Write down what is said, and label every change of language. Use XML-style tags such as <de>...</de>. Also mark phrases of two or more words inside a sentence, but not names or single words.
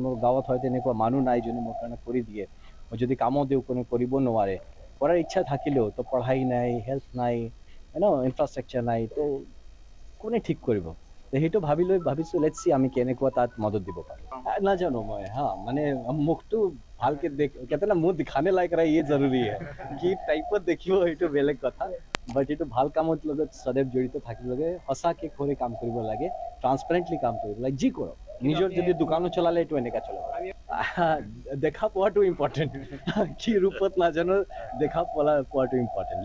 <as>মোৰ গাঁৱত হয় তেনেকুৱা মানুহ নাই যোনে মোৰ কাৰণে কৰি দিয়ে। মই যদি কামো দিওঁ কোনো কৰিব নোৱাৰে, কৰাৰ ইচ্ছা থাকিলেও তো পঢ়াই নাই, হেল্থ নাই, ইনফ্ৰাষ্ট্ৰাকচাৰ নাই, তো কোনে ঠিক কৰিব? সেইটো ভাবিছোঁ</as> <en>let's see</en> <as>আমি কেনেকুৱা তাত মদত দিব পাৰোঁ। নাজানো মই মানে মুখটো ভালকে কেতিয়াবা</as> <hi>मुख दिखाने लायक रहा ये जरूरी है।</hi> <as>কি টাইপত দেখিব সেইটো বেলেগ কথা, বাট এইটো ভাল কামত লগত সদায় জড়িত থাকিব লাগে, সঁচাকে কৰি কাম কৰিব লাগে, ট্ৰান্সপাৰেণ্টলি কাম কৰিব লাগে, যি কৰক। নিজৰ যদি দোকানো চলালে এইটো এনেকা চলাব। দেখা পোৱাটো ইম্পৰ্টেণ্ট, কি ৰূপত নাজানো, দেখা পোৱাটো ইম্পৰ্টেণ্ট।</as>